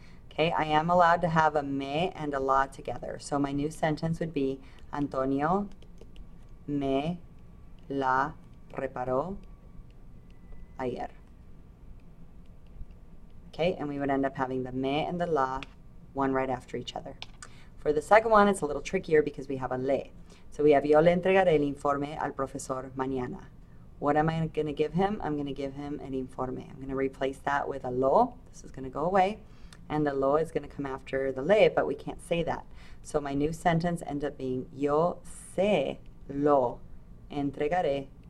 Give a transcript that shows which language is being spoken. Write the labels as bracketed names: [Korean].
[English] Okay, I am allowed to have a me and a la together. So my new sentence would be [Spanish] Antonio me la reparó ayer. [English] Okay, and we would end up having the me and the la, one right after each other. For the second one, it's a little trickier because we have a le. So we have [Spanish] yo le entregaré el informe al profesor mañana. [English] What am I going to give him? I'm going to give him an informe. I'm going to replace that with a lo. This is going to go away. And the lo is going to come after the le, but we can't say that. So my new sentence ends up being [Spanish] yo se lo entregaré.